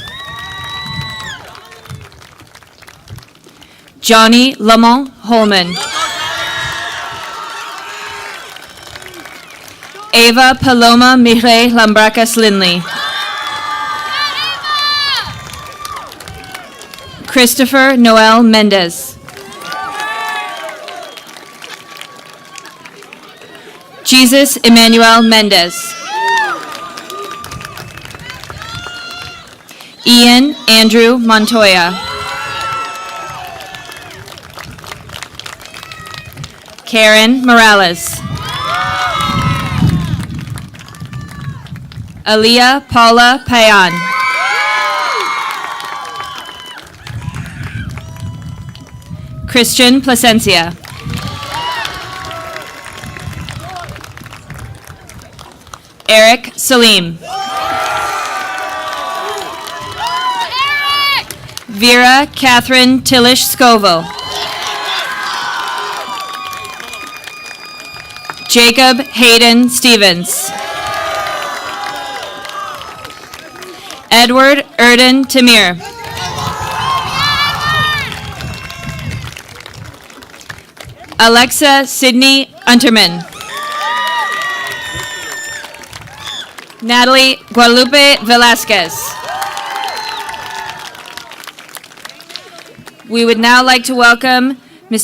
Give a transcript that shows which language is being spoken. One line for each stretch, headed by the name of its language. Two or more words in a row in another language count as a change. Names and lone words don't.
English: Johnny Lamont Holman. Ava Paloma Mire Lambracas Lindley. Christopher Noel Mendez. Jesus Emmanuel Mendez. Ian Andrew Montoya. Karen Morales. Aaliyah Paula Payan. Christian Placencia. Eric Salim. Vera Catherine Tillish Scoville. Jacob Hayden Stevens. Edward Erden Tamir. Alexa Sydney Unterman. Natalie Guadalupe Velasquez. We would now like to welcome Ms.